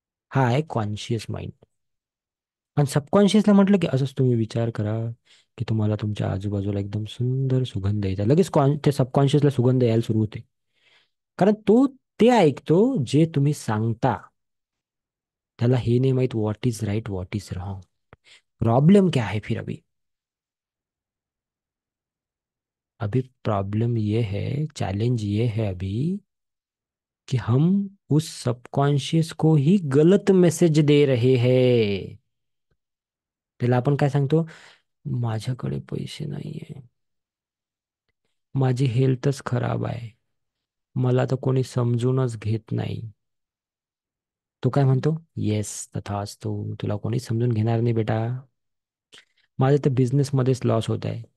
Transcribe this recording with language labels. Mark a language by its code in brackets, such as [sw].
[mr] हा आहे conscious mind. आणि सबकॉन्शियसला म्हटलं की असंच तुम्ही विचार करा की तुम्हाला तुमच्या आजूबाजूला एकदम सुंदर सुगंध यायचा. लगेच ते सबकॉन्शियसला सुगंध यायला सुरू होते, कारण तो ते ऐकतो जे तुम्ही सांगता. त्याला हे नाही माहित [en] What is right, what is wrong. [hi] Problem क्या है फिर अभी? अभी प्रॉब्लम ये है, चैलेंज ये है अभी, कि हम उस सबकॉन्शियस को ही गलत मैसेज दे रहे हैं. [mr] त्याला आपण काय सांगतो? माझ्याकडे पैसे नाहीये, माझी हेल्थच खराब आहे, मला तर कोणी समजूनच घेत नाही. तो काय म्हणतो? येस तथास्तु, तुला कोणी समजून घेणार नाही बेटा. माझ्या तर बिझनेसमध्येच लॉस होत आहे.